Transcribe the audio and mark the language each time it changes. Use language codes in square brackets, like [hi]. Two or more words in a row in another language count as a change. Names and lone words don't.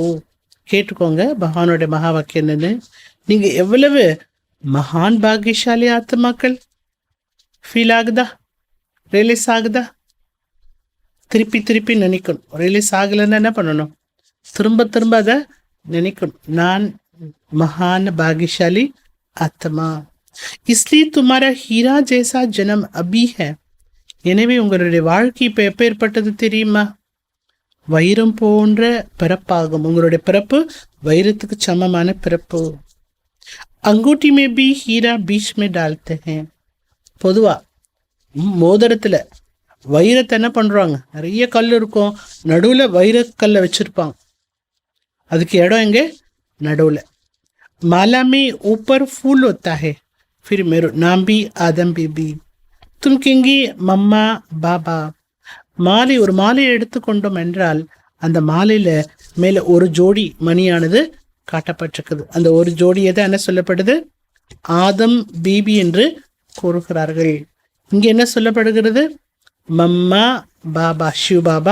[ta] கேட்டுக்கோங்க பகவானுடைய மகா வாக்கியம் என்னன்னு. நீங்க எவ்வளவு மகான் பாகியசாலி ஆத்மாக்கள். ஃபீல் ஆகுதா? ரியலைஸ் ஆகுதா? திருப்பி திருப்பி நினைக்கணும். ரியலைஸ் ஆகலைன்னா என்ன பண்ணணும்? திரும்ப திரும்ப அதை நினைக்கணும். நான் மகான் பாகியசாலி ஆத்மா. [hi] इसलिए तुम्हारा हीरा जैसा जन्म अभी है. [ta] எனவே உங்களுடைய வாழ்க்கை இப்போ எப்பேற்பட்டது தெரியுமா? வைரம் போன்ற பிறப்பாகும். உங்களுடைய பிறப்பு வைரத்துக்கு சமமான பிறப்பு. [hi] अंगूठी में भी हीरा बीच में डालते हैं. [ta] பொதுவா மோதிரத்துல வைரத்தை என்ன பண்றாங்க? நிறைய கல் இருக்கும், நடுவுல வைரக்கல்லை வச்சிருப்பாங்க. அதுக்கு இடம் எங்க? நடுவுல. [hi] माला में ऊपर फूल होता है. फिर मेरा नाम भी आदम बीबी. तुम कहेंगी मम्मा பாபா. [ta] மாலை, ஒரு மாலையை எடுத்துக்கொண்டோம் என்றால் அந்த மாலையில மேல ஒரு ஜோடி மணியானது காட்டப்பட்டிருக்குது. அந்த ஒரு ஜோடியை தான் என்ன சொல்லப்படுது? ஆதம் பீபி என்று கூறுகிறார்கள். இங்க என்ன சொல்லப்படுகிறது? மம்மா பாபா, சிவ பாபா.